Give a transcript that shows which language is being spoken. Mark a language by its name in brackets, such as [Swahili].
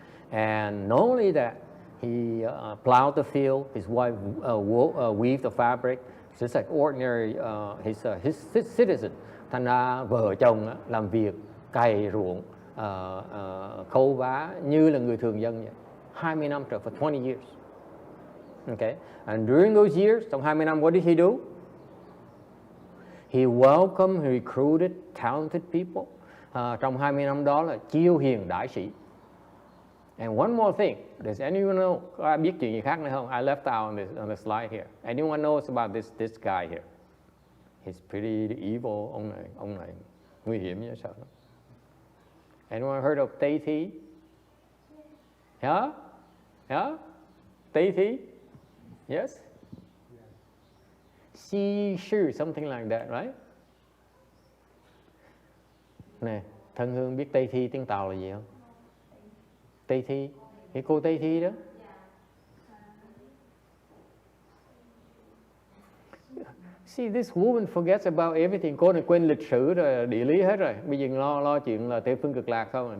[English] And not only that, he plowed the field. His wife weaved the fabric. Just like ordinary his citizen. [Vietnamese] Thành ra vợ chồng làm việc cày ruộng, khâu vá như là người thường dân vậy. 20 năm trời, [English] for 20 years. Okay, and during those years, [Vietnamese] trong 20 năm, [English] what did he do? He welcomed, he recruited talented people. [Vietnamese] Trong 20 năm đó là chiêu hiền đại sĩ. [English] And one more thing, does anyone know? [Vietnamese] Có ai biết chuyện gì khác nữa không? [English] I left out on the slide here. Anyone knows about this guy here? He's pretty evil. [Vietnamese] Ông này nguy hiểm như sao? [English] Anyone heard of Tây Thi? Yeah? Tây Thi? Yes? Xi sư, something like that, right? [Vietnamese] Nè, Thân Hương biết Tây Thi tiếng Tàu là gì không? Tây Thi, cái cô Tây Thi đó. [English] See, this woman forgets about everything. [Vietnamese] Cô này quên lịch sử rồi, địa lý hết rồi. Bây giờ lo chuyện là Tây phương cực lạc không.